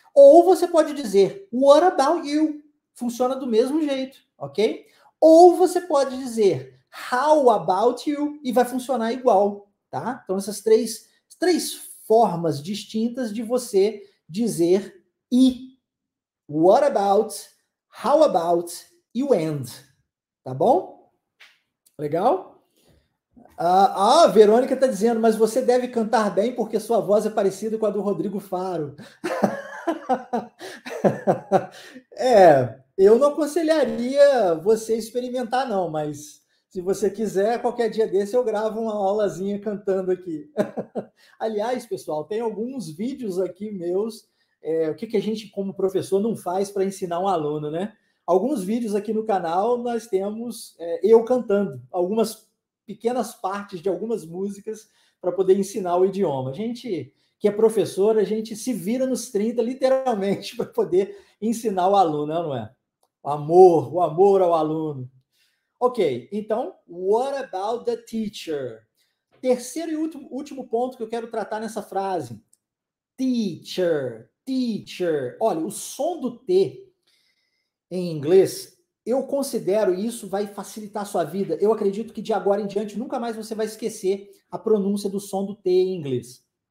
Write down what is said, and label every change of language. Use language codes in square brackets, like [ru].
[pt] Ou você pode dizer [en] what about you? [pt] Funciona do mesmo jeito, ok? Ou você pode dizer [en] how about you? [pt] E vai funcionar igual, tá? Então essas três formas distintas de você dizer e. [en] What about, how about [pt] e o and, tá bom? Legal? A Verônica está dizendo, mas você deve cantar bem porque sua voz é parecida com a do Rodrigo Faro. Eu não aconselharia você experimentar não, mas se você quiser, qualquer dia desse eu gravo uma aulazinha cantando aqui. Aliás, pessoal, tem alguns vídeos aqui meus, o que a gente como professor não faz para ensinar um aluno, né? Alguns vídeos aqui no canal nós temos eu cantando algumas pequenas partes de algumas músicas para poder ensinar o idioma. A gente que é professor, a gente se vira nos 30, literalmente, para poder ensinar o aluno, não é? O amor ao aluno. Ok, então, [en] what about the teacher? [pt] Terceiro e último ponto que eu quero tratar nessa frase. Teacher, teacher. Olha, o som do T em inglês, eu considero isso vai facilitar a sua vida. Eu acredito que de agora em diante nunca mais você vai esquecer a pronúncia do som do T em inglês.